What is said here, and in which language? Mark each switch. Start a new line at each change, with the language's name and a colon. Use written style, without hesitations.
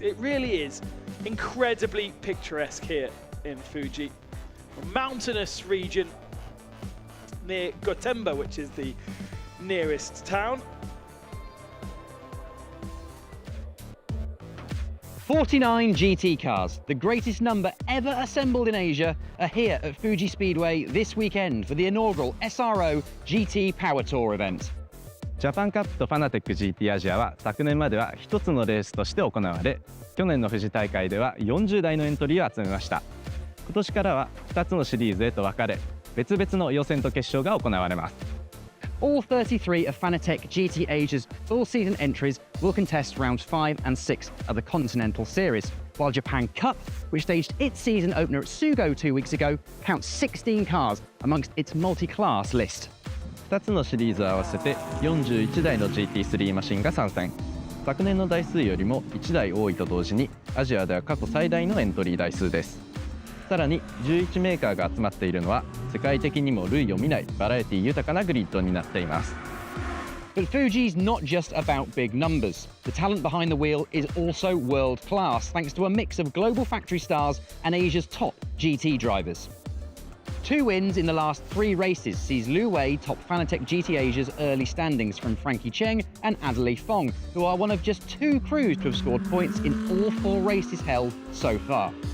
English: It really is incredibly picturesque here in Fuji, a mountainous region near Gotemba, which is the nearest town. 49 GT cars, the greatest number ever assembled in Asia, are here at Fuji Speedway this weekend for the inaugural SRO GT Power Tour event.
Japanese: ジャパンカップとファナテック GT アジアは昨年までは1つのレースとして行われ、去年の富士大会では40台のエントリーを集めました。今年からは2つのシリーズへと分かれ、別々の予選と決勝が行われます。
English: All 33 of Fanatec GT Asia's full-season entries will contest rounds 5 and 6 of the Continental Series, while Japan Cup, which staged its season opener at Sugo 2 weeks ago, counts 16 cars amongst its multi-class list.
Japanese: 2つのシリーズを合わせて41台の GT3 マシンが参戦。昨年の台数よりも1台多いと同時に、アジアでは過去最大のエントリー台数です。さらに11メーカーが集まっているのは、世界的にも類を見ないバラエティ豊かなグリッドになっています。
English: But Fuji's not just about big numbers. The talent behind the wheel is also world class, thanks to a mix of global factory stars and Asia's top GT drivers. 2 wins in the last 3 races sees Liu Wei top Fanatec GT Asia's early standings from Frankie Cheng and Adelaide Fong, who are one of just 2 crews to have scored points in all 4 races held so far.